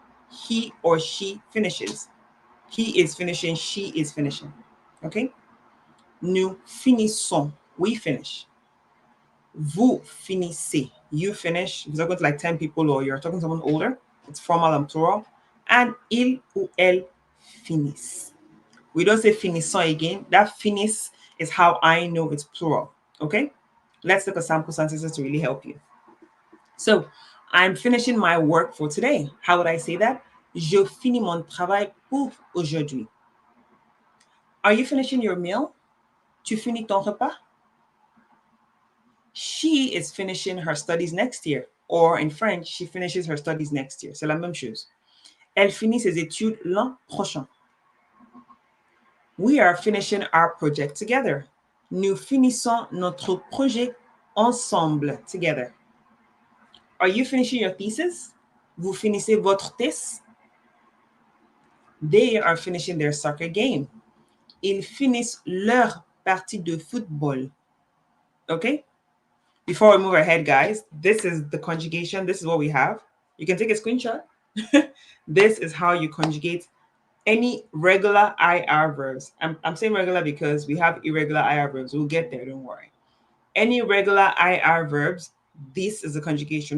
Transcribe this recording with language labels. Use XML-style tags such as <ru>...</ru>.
<en>He or she finishes. He is finishing, she is finishing. Okay?</en> <fr>Nous finissons,</fr> <en>we finish.</en> <fr>Vous finissez,</fr> <en>you finish. If you're talking to like 10 people or you're talking to someone older, it's formal and plural. And</en> <fr>il ou elle finissent.</fr> <en>We don't say finissons again. That finis is how I know it's plural. Okay? Let's look at sample sentences to really help you. So, I'm finishing my work for today. How would I say that?</en> <fr>Je finis mon travail pour aujourd'hui.</fr> <en>Are you finishing your meal?</en> <fr>Tu finis ton repas?</fr> <en>She is finishing her studies next year. Or in French, she finishes her studies next year.</en> <fr>C'est la même chose. Elle finit ses études l'an prochain.</fr> <en>We are finishing our project together.</en> <fr>Nous finissons notre projet ensemble,</fr> <en>together. Are you finishing your thesis?</en> <fr>Vous finissez votre thèse?</fr> <en>They are finishing their soccer game.</en> <fr>Ils finissent leur partie de football.</fr> <en>Okay? Before we move ahead, guys, this is the conjugation. This is what we have. You can take a screenshot. This is how you conjugate any regular IR verbs. I'm saying regular because we have irregular IR verbs. We'll get there, don't worry. Any regular IR verbs, this is the conjugation.</en>